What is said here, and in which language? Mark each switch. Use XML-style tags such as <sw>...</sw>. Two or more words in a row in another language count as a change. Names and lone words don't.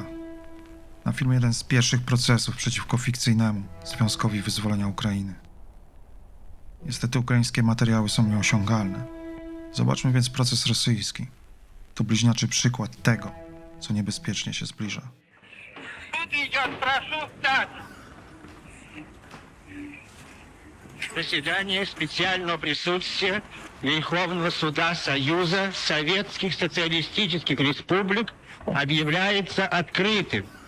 <pl>Na filmie jeden z pierwszych procesów przeciwko fikcyjnemu Związkowi Wyzwolenia Ukrainy. Niestety ukraińskie materiały są nieosiągalne. Zobaczmy więc proces rosyjski. To bliźniaczy przykład tego, co niebezpiecznie się zbliża.</pl> <ru>Суд идет, прошу встать. Заседание специального присутствия Верховного суда Союза Советских Социалистических Республик объявляется открытым.</ru>